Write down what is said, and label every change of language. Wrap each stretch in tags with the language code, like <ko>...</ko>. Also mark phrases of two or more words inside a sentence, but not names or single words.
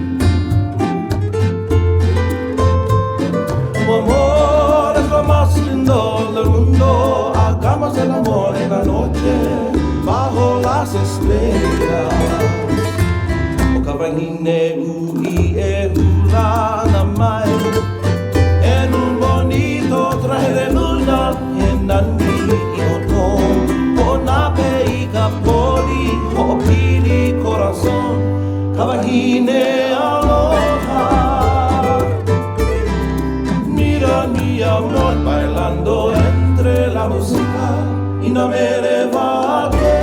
<es>Tu amor es lo más lindo del mundo, hagamos el amor en la noche, bajo las estrellas.</es> <haw>O ka wahine ui e hula na mai,</haw> <es>en un bonito traje de luna,</es> <haw>e nani i ono. Poli, ho pili corazon, ka wahine aloha.</haw> <es>Mira mi amor bailando entre la música y no me levanta.</es>